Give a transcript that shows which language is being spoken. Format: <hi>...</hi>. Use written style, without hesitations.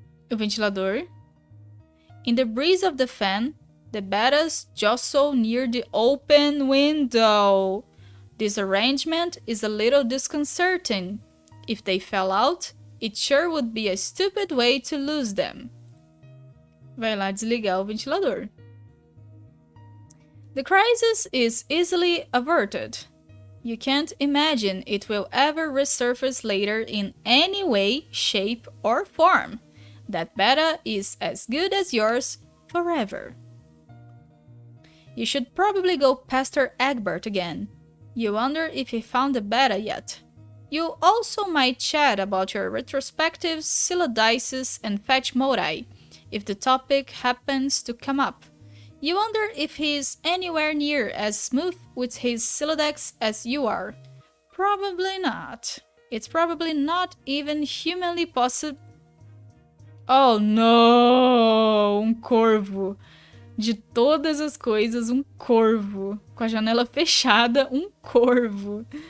<pt>O ventilador.</pt> <en>In the breeze of the fan, the betas jostle near the open window. This arrangement is a little disconcerting. If they fell out, it sure would be a stupid way to lose them.</en> <pt>Vai lá desligar o ventilador.</pt> <en>The crisis is easily averted. You can't imagine it will ever resurface later in any way, shape, or form. That beta is as good as yours forever. You should probably go Pastor Egbert again. You wonder if he found the beta yet. You also might chat about your retrospectives, syllodesis, and fetch modi, if the topic happens to come up. You wonder if he's anywhere near as smooth with his syllodex as you are. Probably not. It's probably not even humanly possible. Oh no!</en> <pt>Um corvo. De todas as coisas, um corvo. Com a janela fechada, um corvo.</pt>